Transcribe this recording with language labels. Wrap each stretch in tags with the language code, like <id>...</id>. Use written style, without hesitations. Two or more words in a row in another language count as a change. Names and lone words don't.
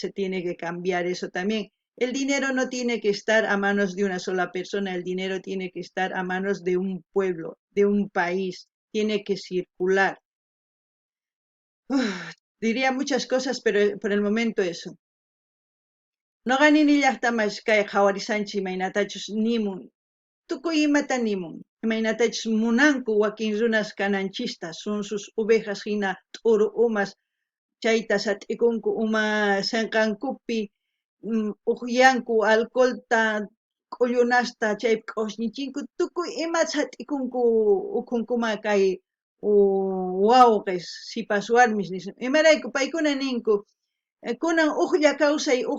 <es>Entonces se tiene que cambiar eso también. El dinero no tiene que estar a manos de una sola persona, el dinero tiene que estar a manos de un pueblo, de un país, tiene que circular. Diría muchas cosas, pero por el momento eso.</es> <qu>No ganini llaqtamas kay qhawarisanchis imaynatachus nimun. Tukuy imata nimun. Imaynatachus munanku wakin runas kananchista, sunsus ovejas hina t'uru umas chayta sat'ikunku uma sinqankupi uqllanku alcoholta k'ullunasta chaypi q'usñichinku tukuy ima sat'ikunku ukhunkuma kay wawqis sipas warmis nisun imarayku paykuna ninku kunan uqlla kawsay uq</qu>